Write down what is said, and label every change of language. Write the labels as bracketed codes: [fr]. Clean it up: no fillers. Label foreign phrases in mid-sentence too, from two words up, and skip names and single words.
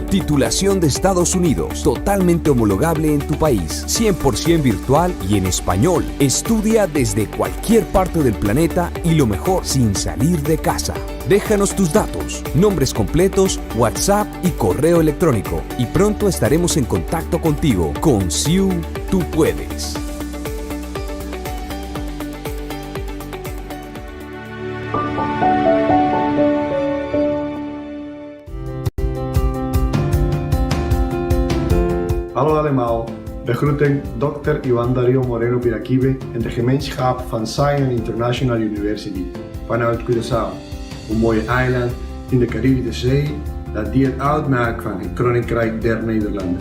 [es] Titulación de Estados Unidos, totalmente homologable en tu país, 100% virtual y en español. Estudia desde cualquier parte del planeta y lo mejor, sin salir de casa. Déjanos tus datos, nombres completos, WhatsApp y correo electrónico, y pronto estaremos en contacto contigo. Con CIU, tú puedes. [nl] Hallo allemaal, we groeten Dr. Iván Darío Moreno Piraquive en de gemeenschap van Zion International University vanuit Curaçao, een mooie eiland in de Caribische Zee dat deel uitmaakt van het Koninkrijk der Nederlanders.